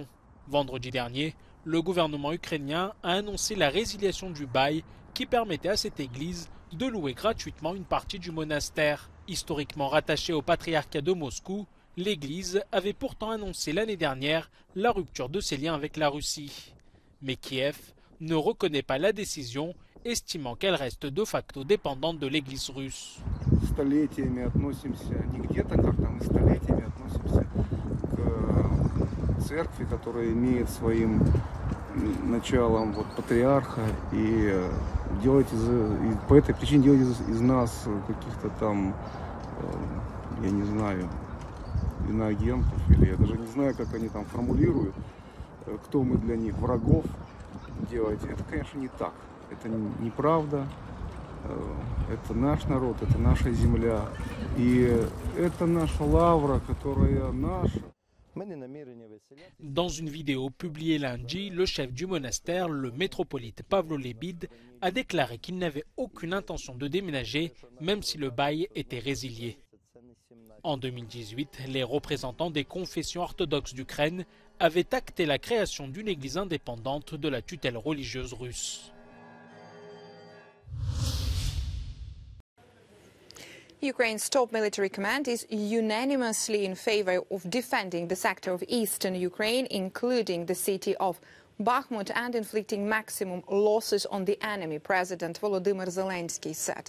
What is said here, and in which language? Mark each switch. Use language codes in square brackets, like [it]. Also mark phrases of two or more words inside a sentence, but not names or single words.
[fr] Vendredi dernier, le gouvernement ukrainien a annoncé la résiliation du bail qui permettait à cette église de louer gratuitement une partie du monastère. Historiquement rattachée au patriarcat de Moscou, l'église avait pourtant annoncé l'année dernière la rupture de ses liens avec la Russie. Mais Kiev ne reconnaît pas la décision, estimant qu'elle reste de facto dépendante de l'église russe. [ru] Столетиями относимся, не где-то как-то, мы столетиями относимся к церкви, которая имеет своим началом вот патриарха, и по этой причине делать из нас каких-то там, я не знаю, иноагентов, или я даже не знаю, как они там формулируют, кто мы для них, врагов делать. Это, конечно, не так. Это неправда. Это наш народ, это наша земля. И это наша лавра, которая наша. [fr] Dans une vidéo publiée lundi, le chef du monastère, le métropolite Pavlo Lebid, a déclaré qu'il n'avait aucune intention de déménager, même si le bail était résilié. En 2018, les représentants des confessions orthodoxes d'Ukraine avaient acté la création d'une église indépendante de la tutelle religieuse russe. [en] Ukraine's top military command is unanimously in favor of defending the sector of eastern Ukraine, including the city of Bakhmut and inflicting maximum losses on the enemy, President Volodymyr Zelensky said.